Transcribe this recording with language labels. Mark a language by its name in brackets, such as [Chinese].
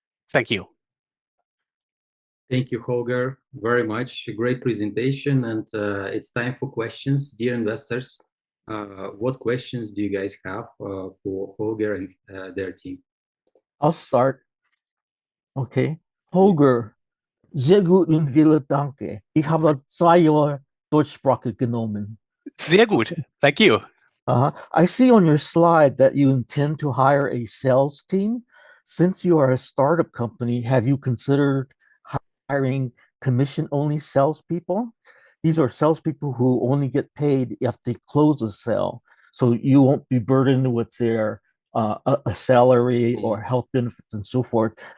[English] Thank you. Thank you, Holger, very much. A great presentation, and it's time for questions. Dear investors, what questions do you guys have for Holger and their team? I'll start. Okay. [German] Holger, sehr gut und vielen Dank. Ich habe 2 Jahre Deutschsprache genommen. Sehr gut. [English] Thank you. I see on your slide that you intend to hire a sales team. Since you are a startup company, have you considered hiring commission-only salespeople? These are salespeople who only get paid if they close a sale, so you won't be burdened with their a salary or health benefits and so forth.